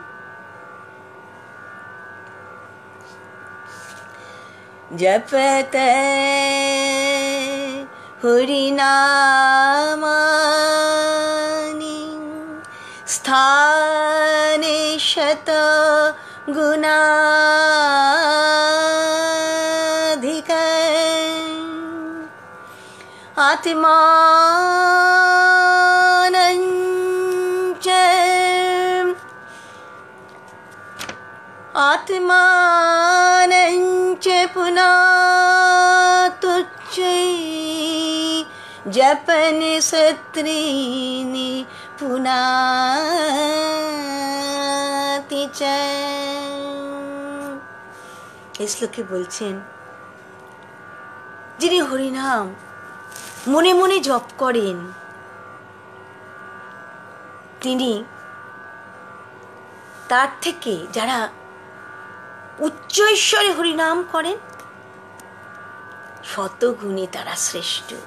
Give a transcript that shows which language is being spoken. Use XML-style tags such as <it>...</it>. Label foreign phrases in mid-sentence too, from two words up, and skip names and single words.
<sa>জপতে হরিনামানি স্থানে শত গুণাধিক आत्मानञ्च आत्मानञ्च पुनातुच्चै जपन सत्रीनि पुनाति च।</sa> <bn>এই শ্লোকে বলছেন যিনি হরিনাম মনে মনে জপ করেন তিনি তার থেকে যারা উচ্চ ঈশ্বরে হরিনাম করেন শতগুণে তারা শ্রেষ্ঠ।</bn>